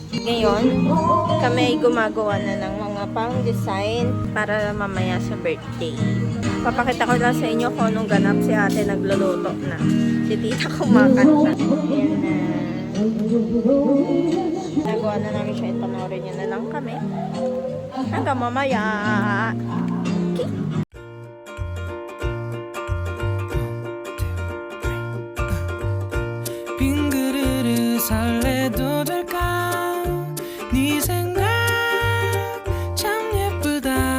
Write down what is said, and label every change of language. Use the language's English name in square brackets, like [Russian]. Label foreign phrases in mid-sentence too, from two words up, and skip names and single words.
[Filipino] Ngayon, kami ay gumagawa na ng mga pang-design para mamaya sa birthday. Papakita ko lang sa inyo kung anong ganap si ate nagluluto na. Si tita kumakanta. Ayan na. Nagawa na namin siya. Ipanoorin niya na lang kami. Hanggang mamaya. Okay. [Korean] 빈 그릇을 설레도 될까 네 생각 참 예쁘다